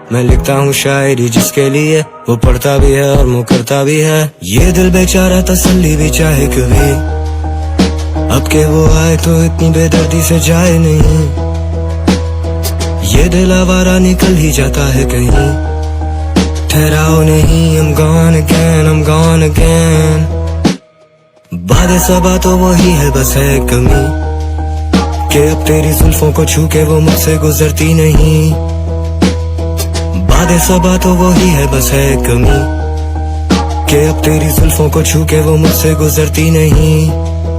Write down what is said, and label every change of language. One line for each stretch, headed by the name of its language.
Hindi: मैं लिखता हूँ शायरी जिसके लिए, वो पढ़ता भी है और मुँह करता भी है. ये दिल बेचारा तसल्ली भी चाहे कभी, अब के वो आए तो इतनी बेदर्दी से जाए नहीं. ये दिल आवारा निकल ही जाता है कहीं. ठहराओ नहीं,
English: I'm gone again, I'm gone again.
Hindi: बातें सबा तो वही है, बस है कमी कि अब तेरी जुल्फों को छू के वो मुझसे गुजरती नहीं. बातें सबा तो वही है, बस है कमी कि अब तेरी जुल्फों को छू के वो मुझसे गुजरती नहीं.